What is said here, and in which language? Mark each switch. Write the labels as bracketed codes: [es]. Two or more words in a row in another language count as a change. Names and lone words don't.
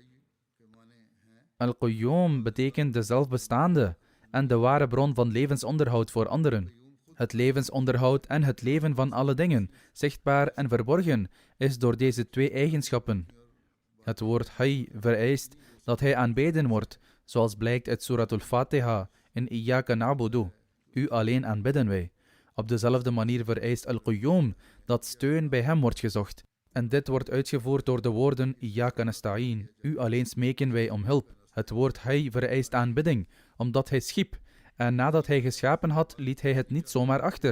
[nl] Al-Qayyum betekent de zelfbestaande en de ware bron van levensonderhoud voor anderen. Het levensonderhoud en het leven van alle dingen, zichtbaar en verborgen, is door deze 2 eigenschappen. Het woord Hayy vereist dat hij aanbeden wordt, zoals blijkt uit Surat al-Fatiha in [ar] إياك نعبد. [nl] U alleen aanbidden wij. Op dezelfde manier vereist Al-Qayyum dat steun bij hem wordt gezocht. En dit wordt uitgevoerd door de woorden [ar] إياك نستعين. [nl] U alleen smeken wij om hulp. Het woord Hayy vereist aanbidding, omdat hij schiep. En nadat hij geschapen had, liet hij het niet zomaar achter.